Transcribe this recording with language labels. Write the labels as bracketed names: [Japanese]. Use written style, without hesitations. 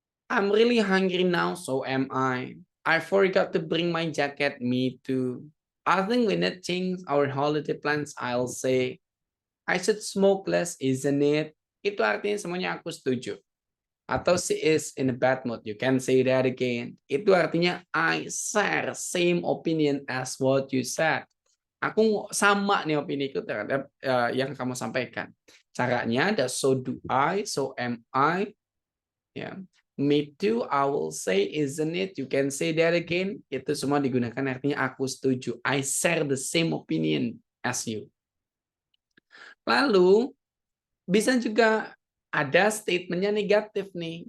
[English] I'm really hungry now, so am I. I forgot to bring my jacket, me too. I think we need change our holiday plans. I'll say, I should smoke less, isn't it? [Indonesian] Itu artinya semuanya aku setuju. [English] Atau she is in a bad mood. You can say that again. [Indonesian] Itu artinya [English] I share same opinion as what you said. [Indonesian] Aku sama nih opiniku terhadap yang kamu sampaikan. Caranya ada [English] so do I, so am I. Ya. Me too, I will say, isn't it? You can say that again. [Indonesian] Itu semua digunakan artinya aku setuju. [English] I share the same opinion as you. [Indonesian] Lalu bisa juga ada statementnya negatif nih.